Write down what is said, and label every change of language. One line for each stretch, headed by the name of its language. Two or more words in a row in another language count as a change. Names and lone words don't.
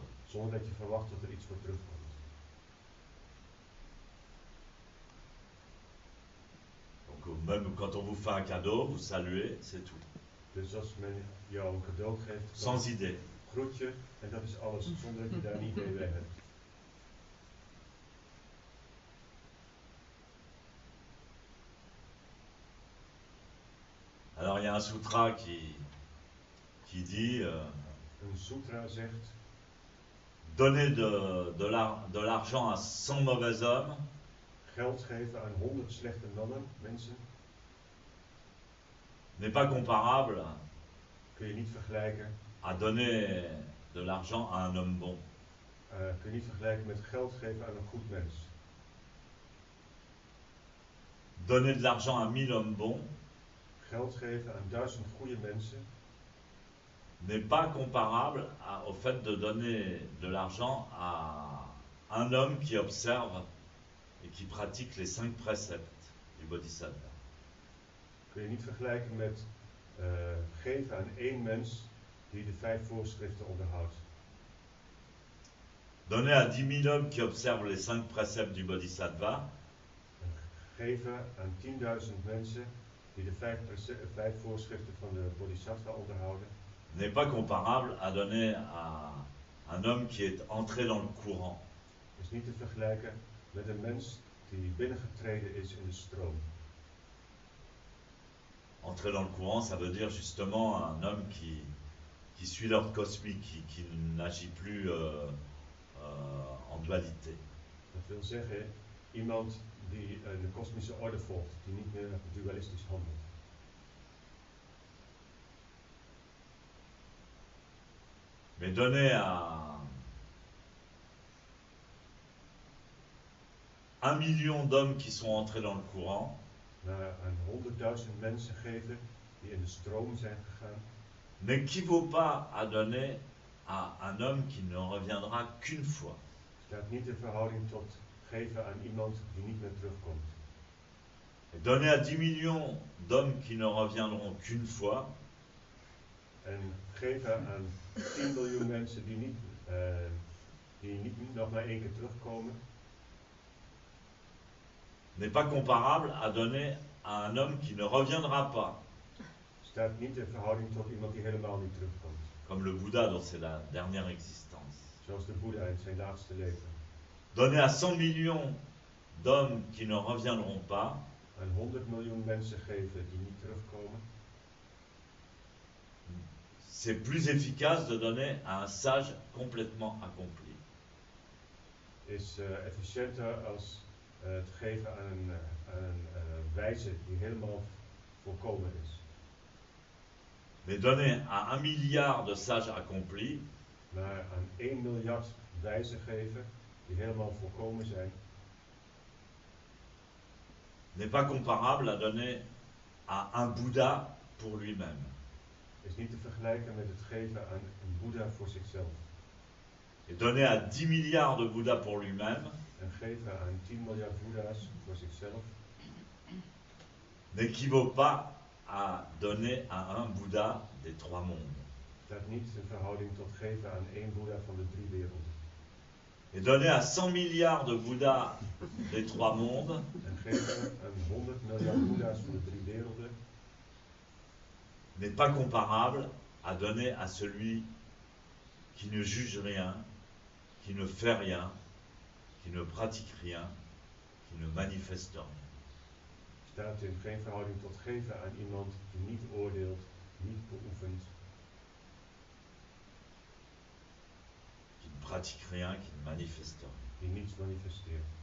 Dutch: Zonder dat je verwacht dat er iets voor terugkomt.
French: Donc même quand on vous fait un cadeau, vous saluez, c'est tout.
Dutch: Dus als men jou een cadeau geeft,
French: Sans idée.
Dutch: groet je en dat is alles, zonder dat je daar een idee bij hebt.
French: Alors il y a un sutra qui dit
Dutch: Een sutra zegt,
French: donner de l'argent à 100 mauvais hommes
Dutch: geld geven aan 100 slechte mannen, mensen,
French: n'est pas comparable
Dutch: kun je niet vergelijken.
French: à donner de l'argent à un homme bon.
Dutch: Kun je niet vergelijken met geld geven aan een goed mens.
French: Donner de l'argent à 1000 hommes bons
Dutch: Geld geven aan 1000 goede mensen
French: n'est pas comparable au fait de donner de l'argent à un homme qui observe et qui pratique les 5 préceptes du Bodhisattva.
Dutch: kun je niet vergelijken met geven aan één mens die de 5 voorschriften onderhoudt.
French: Donner à 10 000 hommes qui observent les 5 préceptes du Bodhisattva
Dutch: Geven aan 10.000 mensen die de 5 voorschriften van de Bodhisattva onderhouden,
French: n'est pas comparable à donner à un homme qui est entré dans le courant.
Dutch: is niet te vergelijken met een mens die binnengetreden is in de stroom.
French: Entrer dans le courant, ça veut dire justement un homme qui suit l'ordre cosmique, qui n'agit plus en dualité.
Dutch: Dat wil zeggen, iemand die de kosmische orde volgt, die niet meer dualistisch handelt.
French: Mais donner à 1 million d'hommes qui sont entrés dans le courant,
Dutch: Maar aan 100.000 mensen geven die in de stroom zijn gegaan,
French: n'équivaut pas à donner à un homme qui ne reviendra qu'une fois.
Dutch: staat niet in verhouding tot geven aan iemand die niet meer terugkomt.
French: Et donner à 10 millions d'hommes qui ne reviendront qu'une fois,
Dutch: En geven aan 10 miljoen mensen die niet nog maar 1 keer terugkomen,
French: n'est pas comparable à donner à un homme qui ne reviendra pas,
Dutch: staat niet in verhouding tot iemand die helemaal niet terugkomt.
French: comme le Bouddha dans sa dernière existence.
Dutch: Zoals de Boeddha in zijn laatste leven.
French: Donner à 100 millions d'hommes qui ne reviendront pas,
Dutch: Aan 100 miljoen mensen geven die niet terugkomen,
French: c'est plus efficace de donner à un sage complètement accompli.
Dutch: is efficiënter als het geven aan een wijze die helemaal volkomen is.
French: Mais donner à 1 milliard de sages accomplis,
Dutch: Maar aan 1 miljard wijzen geven die helemaal volkomen zijn,
French: n'est pas comparable à donner à un Bouddha pour lui-même.
Dutch: is niet te vergelijken met het geven aan een Boeddha voor zichzelf.
French: Et donner à 10 milliards de Bouddhas pour lui-même
Dutch: En geven aan 10 miljard Boeddha's voor zichzelf
French: n'équivaut pas à donner à un Bouddha des 3 mondes.
Dutch: staat niet in verhouding tot geven aan 1 Boeddha van de 3 werelden.
French: Et donner à 100 milliards de Bouddhas des 3 mondes
Dutch: En geven aan 100 miljard Boeddha's van de 3 werelden
French: n'est pas comparable à donner à celui qui ne juge rien, qui ne fait rien, qui ne pratique rien, qui ne manifeste rien.
Dutch: staat in geen verhouding tot geven aan iemand die niet oordeelt, niet beoefent,
French: Qui ne pratique rien, qui ne manifeste rien.
Dutch: die niets manifesteert.